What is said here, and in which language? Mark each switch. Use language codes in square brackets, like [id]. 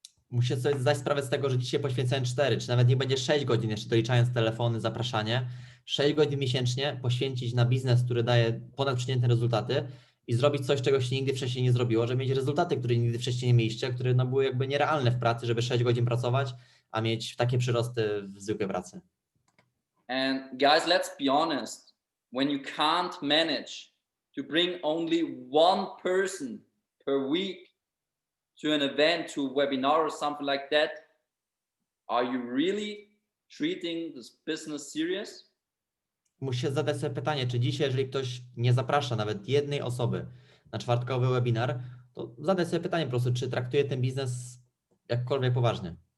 [pl] Musicie sobie zdać sprawę z tego, że dzisiaj poświęcałem 4, czy nawet nie będzie 6 godzin, jeszcze doliczając telefony, zapraszanie. 6 godzin miesięcznie poświęcić na biznes, który daje ponadprzeciętne rezultaty i zrobić coś, czego się nigdy wcześniej nie zrobiło, żeby mieć rezultaty, które nigdy wcześniej nie mieliście, które no, były jakby nierealne w pracy, żeby 6 godzin pracować, a mieć takie przyrosty w zwykłej pracy. [en] And guys, let's be honest, when you can't manage to bring only 1 person per week to an event, to a webinar or something like that, are you really treating this business serious? [pl] Musicie zadać sobie pytanie, czy dzisiaj, jeżeli ktoś nie zaprasza nawet jednej osoby na czwartkowy webinar, to zadać sobie pytanie po prostu, czy traktuje ten biznes jakkolwiek poważnie.